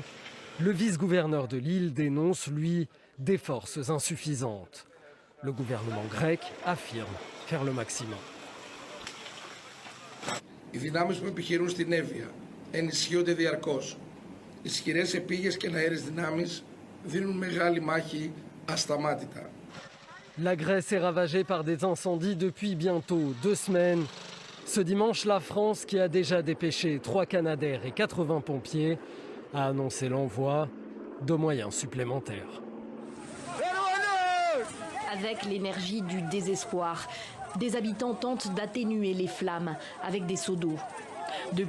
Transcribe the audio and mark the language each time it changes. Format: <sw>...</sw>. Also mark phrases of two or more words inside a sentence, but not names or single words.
<fr>Le vice-gouverneur de l'île dénonce, lui, des forces insuffisantes. Le gouvernement grec affirme faire le maximum.</fr> <el>Οι δυνάμεις που επιχειρούν στην Εύβοια ενισχύονται διαρκώς. Ισχυρές επίγειες και αέρες δυνάμεις δίνουν μεγάλη μάχη ασταμάτητα.</el> <fr>La Grèce est ravagée par des incendies depuis bientôt 2 semaines. Ce dimanche, la France, qui a déjà dépêché 3 Canadair et 80 pompiers, a annoncé l'envoi de moyens supplémentaires. Avec l'énergie du désespoir, des habitants tentent d'atténuer les flammes avec des seaux d'eau.</fr>